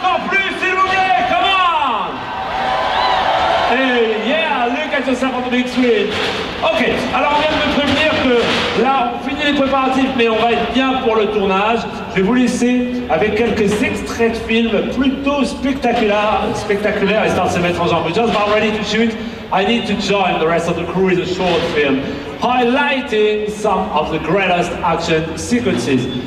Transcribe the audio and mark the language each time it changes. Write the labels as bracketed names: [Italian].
[French] Encore plus, s'il vous plaît, [English] come on. Hey, yeah, look at yourself on the big screen. [French] Ok, alors on vient de me prévenir que là on finit les préparatifs mais on va être bien pour le tournage. Je vais vous laisser avec quelques extraits de films plutôt spectaculaires histoire de se mettre en jambe. [English] We're just about ready to shoot. I need to join the rest of the crew in a short film highlighting some of the greatest action sequences.